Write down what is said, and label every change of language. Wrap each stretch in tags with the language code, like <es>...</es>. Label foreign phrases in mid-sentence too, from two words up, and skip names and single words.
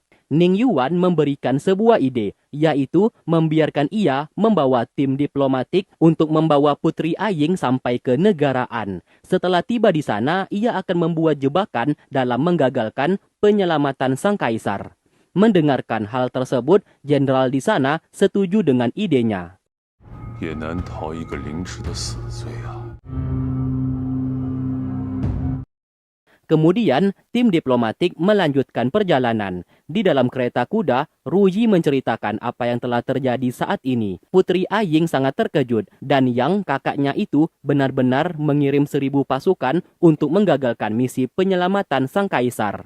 <id>Ning Yuan memberikan sebuah ide, yaitu membiarkan ia membawa tim diplomatik untuk membawa Putri Aying sampai ke negaraan. Setelah tiba di sana, ia akan membuat jebakan dalam menggagalkan penyelamatan sang kaisar. Mendengarkan hal tersebut, jenderal di sana setuju dengan idenya.</id> <zh>也难逃一个凌迟的死罪啊！</zh> <id>Kemudian, tim diplomatik melanjutkan perjalanan. Di dalam kereta kuda, Ruyi menceritakan apa yang telah terjadi saat ini. Putri Aying sangat terkejut dan Yang, kakaknya itu, benar-benar mengirim 1000 pasukan untuk menggagalkan misi penyelamatan sang kaisar.</id>